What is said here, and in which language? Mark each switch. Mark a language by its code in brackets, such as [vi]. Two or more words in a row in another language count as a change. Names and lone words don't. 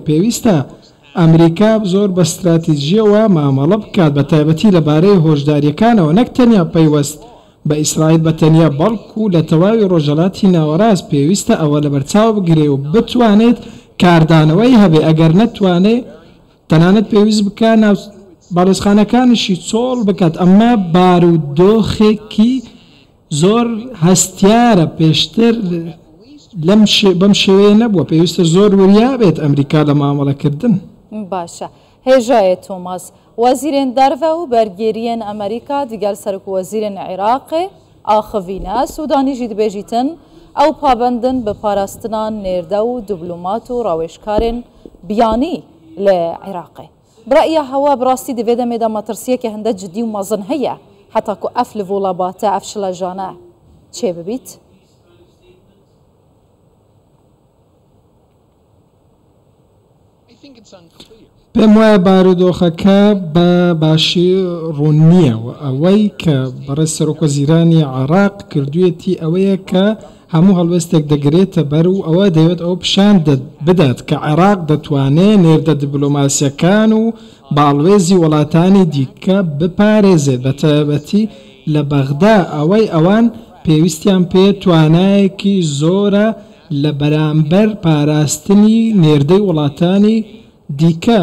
[ckb] پێویستە ئەمریکا زۆر بە استراتیژیەوە مامەڵە بکات بە تایبەتی لەبارەی هۆشداریەکانەوە نەک تەنیا پەیوەست بە ئیسرائیل بە تەنیا بەڵکو لە تەواوی ڕۆژهەڵاتی ناوەڕاست پێویستە ئەوە لە بەرچاو بگرێ و بتوانێت کاردانەوەی هەبێ ئەگەر نەتوانێت تەنانەت پێویست بکە ناو باڵێزخانەکانشی چۆڵ بکات. ئەمە بارودۆخێکی زۆر هەستیارە پێشتر بەم شێوەیە نەبووە پێویستە زۆر وریابێت ئەمریکا لە مامەڵەکردن. [ku] باشە هێژایە تۆماس وەزیرên derve û bergeriyên Amerîka digel Serokvezîrên Iraqê axivîne Sudanî jî dibêjîtin ew pabendin bi parastina nêrde û diplomat û rawêjkarên biyanî li Iraqê. Bi re'ya hewa bi rastî divê demê de metirsiyeke hinde cidî û mezin heye heta ku ev li volabate ev şilejane çê bibît? [ckb] پێم وایە بارودۆخەکە بە باشی ڕوون نییە و ئەوەی کە بەڕێز سەرۆکوەزیرانی عێراق کردوویەتی ئەوەیە کە هەموو هەڵوێستێک دەگرێتە بەر و ئەوە دەوێت ئەو پیشان بدات کە عێراق دەتوانێت نێردە دیپلۆماسیەکان و باڵوێزی وڵاتانی دیکە بپارێزێت بە تایبەتی لە بەغدا ئەوەی ئەوان پێویستیان پێ توانایەکی زۆرە لە بەرامبەر پاراستنی نێردەی وڵاتانی دیکە.